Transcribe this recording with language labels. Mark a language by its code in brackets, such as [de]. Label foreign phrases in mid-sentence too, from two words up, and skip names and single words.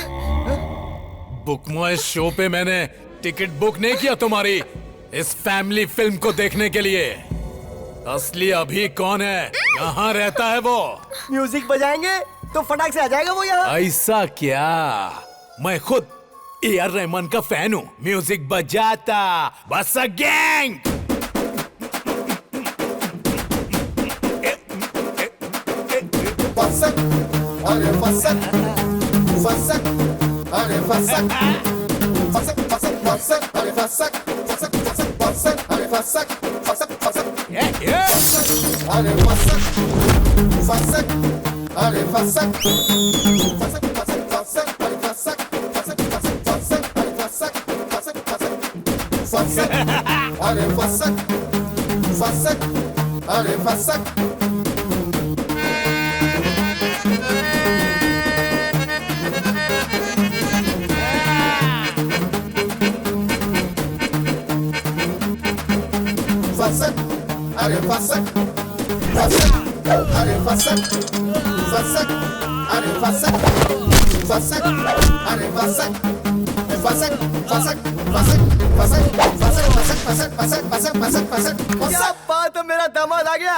[hi] बुक माय शो पे मैंने टिकट बुक नहीं किया तुम्हारी इस [en] family film [hi] को देखने के लिए। असली अभी कौन है? कहाँ रहता है वो? म्यूजिक बजाएंगे तो फटाक से आ जाएगा वो यहाँ। ऐसा क्या? मैं खुद ए.आर. रहमान का फैन हूँ। म्यूजिक बजाता बस गैंग। फसक, अरे फसक, फसक, अरे फसक, फसक, फसक, फसक, अरे फसक, फसक, फसक, फसक, अरे फसक, फसक, फसक, अरे फसक, फसक, अरे फसक, फसक, फसक, फसक, अरे फसक, फसक, फसक, फसक, अरे फसक, फसक, फसक, फसक, अरे फसक, फसक, अरे फसक। Fassak, are fassak, fassak, are fassak, fassak, are fassak, fassak, are fassak, fassak, fassak, fassak, fassak, fassak, fassak, fassak, fassak, fassak, fassak, fassak. क्या बात है, मेरा दामाद आ गया।